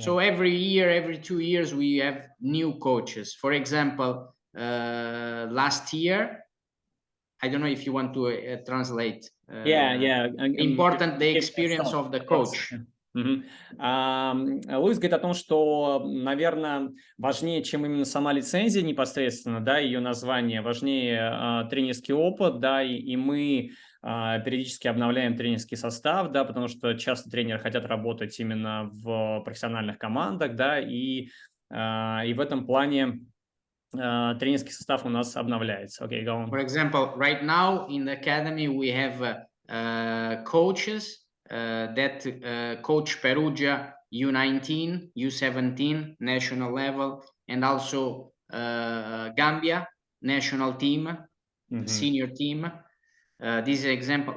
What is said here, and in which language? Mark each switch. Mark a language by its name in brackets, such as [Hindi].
[English] So every year, every 2 years, we have new coaches. For example, last year, I don't know if you want to translate. Important the experience of the coach. [Russian] Луис говорит о том, что, наверное, важнее, чем именно сама лицензия непосредственно, да, ее название, важнее тренерский опыт, да, и мы периодически обновляем тренерский состав, да, потому что часто тренеры хотят работать именно в профессиональных командах, да, и в этом плане тренерский состав у нас обновляется. [English] Okay, go on. For example, right now in the academy we have coaches that coach Perugia U19, U17 national level, and also Gambia national team, senior team. This is an example.